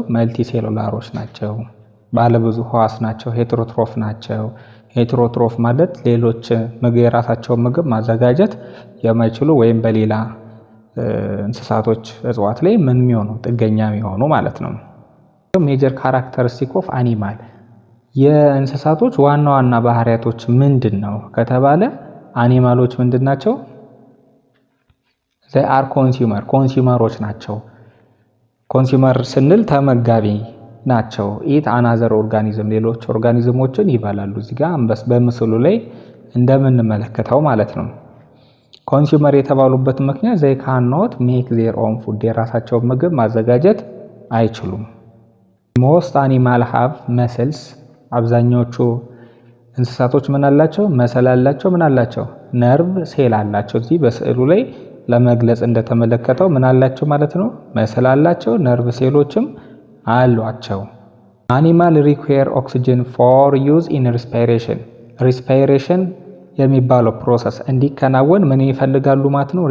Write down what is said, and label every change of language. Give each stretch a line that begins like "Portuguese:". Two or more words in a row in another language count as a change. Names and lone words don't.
Amharic: መልቲ ሴሉላሮች ናቸው። ባለብዙ ህዋስ ናቸው። ሄትሮትሮፍ ናቸው። ሄትሮትሮፍ ማለት ሌሎች ምግብ የራሳቸውን ምግብ ማዘጋጀት የማይችሉ ወይም በሌላ እንስሳቶች እጽዋት ላይ ምን የሚሆኑ ጥገኛ የሚሆኑ ማለት ነው።
English: major characteristic of animal፣
Amharic: የእንስሳቶች ዋና ዋና ባህሪያቶች ምንድን ነው ከተባለ አኒማሎች ምንድን ናቸው?
English: they are
Amharic: ኮንሱመሮች ናቸው። ኮንሱመር ስንል ተመጋቢ ናቸው።
English: eat another organism፣
Amharic: ሌሎች ኦርጋኒዝሞችን ይበላሉ። እዚህ ጋር በምስሉ ላይ እንደምንመለከተው ማለት ነው። ኮንሱመር የተባሉበት ምክንያት
English: they cannot make their own food፣
Amharic: የራሳቸውን ምግብ ማዘጋጀት አይችሉም።
English: most animal have muscles፣
Amharic: አብዛኞቹ እንስሳቶች ምን አላቸው? መሰል አላቸው። ምን አላቸው?
English: nerve cell
Amharic: አላቸው። እዚህ በስዕሉ ላይ ለመግለጽ እንደተመለከተው ምን አላቸው ማለት ነው? መሰል አላቸው፣ ነርቭ ሴሎችም አሏቸው።
English: animal require oxygen for use in respiration፣
Amharic: ሪስፓይሬሽን የሚባለው ፕሮሰስ እንዲከናወን ምን ይፈልጋሉ ማለት ነው?